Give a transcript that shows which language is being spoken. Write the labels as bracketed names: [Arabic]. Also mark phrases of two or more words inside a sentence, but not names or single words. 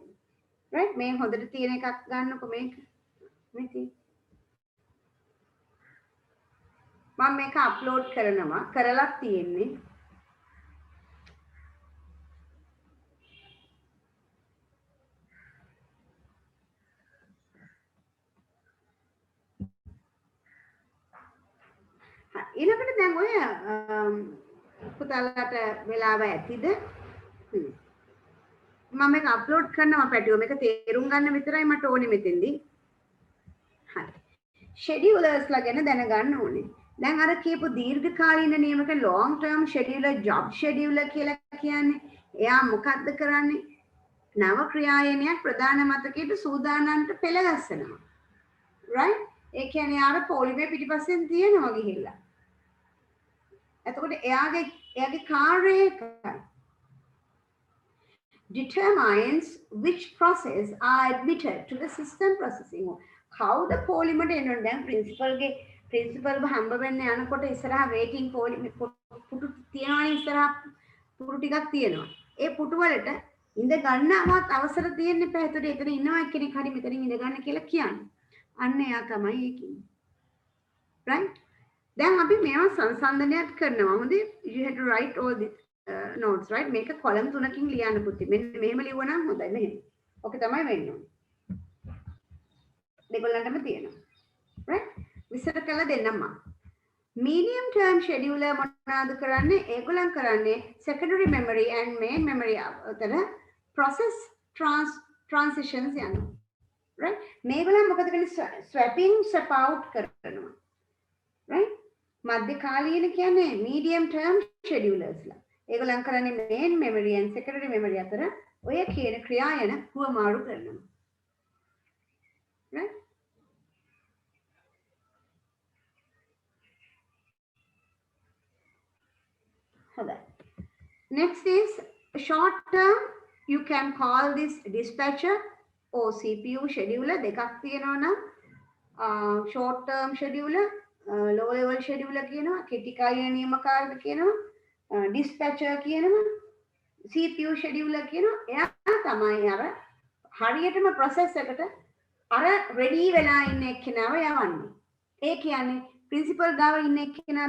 [Sinhala] right මේ හොඳට තියෙන එකක් ගන්නකො මේක. මේ තියෙන මම මේක අප්ලෝඩ් කරනවා කරලා තියෙන්නේ ඊළඟට දැන් ඔය පුතාලට වෙලාව ඇතිද මම මේක අප්ලෝඩ් කරනවා පැටියෝ මේක තේරුම් ගන්න විතරයි මට ඕනේ මෙතෙන්දී හරි schedulers ලා ගැන දැනගන්න ඕනේ දැන් අර කියපු දීර්ඝකාලීන නියමක [English] long term scheduler job scheduler [Sinhala] කියලා කියන්නේ එයා මොකද්ද කරන්නේ නව ක්‍රියායනයක් ප්‍රධාන මතකයට සූදානම්ට පෙළ ගස්සනවා right ඒ කියන්නේ අර පොලිමේ පිටිපස්සෙන් තියෙනවා ගිහිල්ලා එතකොට එයාගේ කාර්යය [English] determines which process are admitted to the system processing [Sinhala] කවුද පොලිමට එනවද දැන් ප්‍රින්සිපල් හම්බ වෙන්න යනකොට ඉස්සරහා වේටිං පුටු තියනවනේ ඉස්සරහා පුටු ටිකක් තියෙනවා ඒ පුටු වලට ඉඳ ගන්නවත් අවසර තියෙන්න එපා ඒතකොට එතන ඉන්නවා කෙනෙක් හරි මෙතනින් ඉඳ ගන්න කියලා කියන්නේ අන්න එයා තමයි ඒ කියන්නේ right දැන් අපි මේවා සංසන්දනයක් කරනවා හොඳේ you [English] have to write all the notes right [Sinhala] මේක කොලම් තුනකින් ලියන්න පුතේ මෙන්න මෙහෙම ලියුවනම් හොඳයි මෙහෙම ඔකේ තමයි වෙන්න ඕනේ දෙගොල්ලන්ටම තියෙනවා right විස්තර කරලා දෙන්නම් මම [English] medium term scheduler [Sinhala] මොනවාද කරන්නේ ඒගොල්ලන් කරන්නේ [English] secondary memory and main memory [Sinhala] අතර [English] process transitions [Sinhala] යනවා right මේගොල්ලන් මොකද කරන්නේ [English] swapping swap out [Sinhala] කරනවා right මධ්‍යකාලීන කියන්නේ [English] medium term schedulers [Sinhala] ලා ඒගොල්ලන් කරන්නේ [English] main memory and secondary memory [Sinhala] අතර ඔය කියන ක්‍රියායන හුවමාරු කරනවා [English] right next is short term you can call this dispatcher or CPU scheduler [Sinhala] දෙකක් තියෙනවා නම් [English] short term scheduler low level scheduler [Sinhala] කියනවා කෙටි කාලීන නියමකාරක කියනවා [English] dispatcher කියනවා CPU scheduler [Sinhala] කියනවා එයා තමයි අර හරියටම process එකට අර ready වෙලා ඉන්න එක්කෙනාව යවන්නේ ඒ කියන්නේ principal ගාව ඉන්න එක්කෙනා